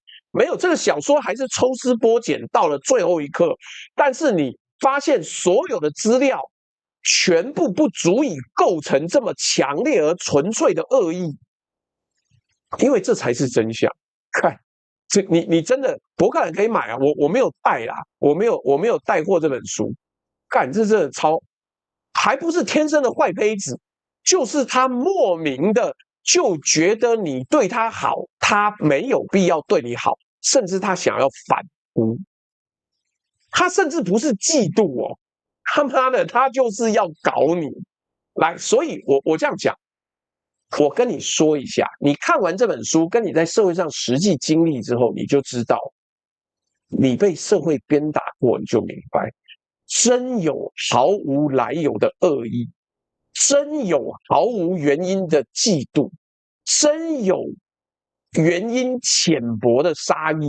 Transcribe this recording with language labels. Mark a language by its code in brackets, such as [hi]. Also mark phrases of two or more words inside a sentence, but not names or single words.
[zh] 沒有，這個小說還是抽絲剝繭到了最後一刻，但是你發現所有的資料全部不足以構成這麼強烈而純粹的惡意，因為這才是真相。看，這你真的博客來可以買啊，我沒有帶啦，我沒有帶過這本書。看，這真的超，還不是天生的壞胚子，就是他莫名的就覺得你對他好，他沒有必要對你好，甚至他想要反撲，他甚至不是嫉妒哦。他媽的，他就是要搞你來，所以我這樣講，我跟你說一下，你看完這本書，跟你在社會上實際經歷之後，你就知道，你被社會鞭打過，你就明白，真有毫無來由的惡意，真有毫無原因的嫉妒，真有原因淺薄的殺意。